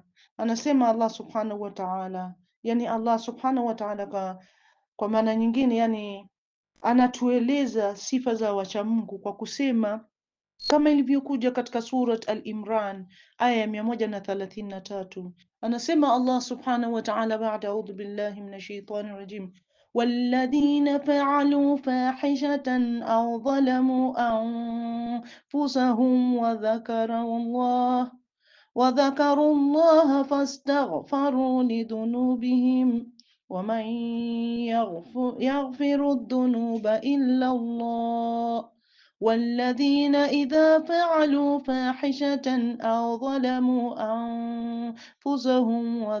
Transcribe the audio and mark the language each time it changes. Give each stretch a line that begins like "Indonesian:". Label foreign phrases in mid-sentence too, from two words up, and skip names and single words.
Swahili: Anasema Allah
Arabic: سبحانه وتعالى,
Swahili: Allah
Arabic: سبحانه وتعالى
Swahili: kwa maana nyingine, anatueleza sifa za wacha Mungu kwa kusema kama ilivyokuja katika Surat Al-Imran aya ya 133, anasema Allah
Arabic: سبحانه وتعالى
Swahili: baada
Arabic: أعوذ بالله من الشيطان الرجيم والذين فعلوا فاحشة أو ظلموا أنفسهم وذكروا الله فاستغفروا لذنوبهم ومن يغفر الذنوب إلا الله والذين إذا فعلوا فاحشة أو ظلموا أنفسهم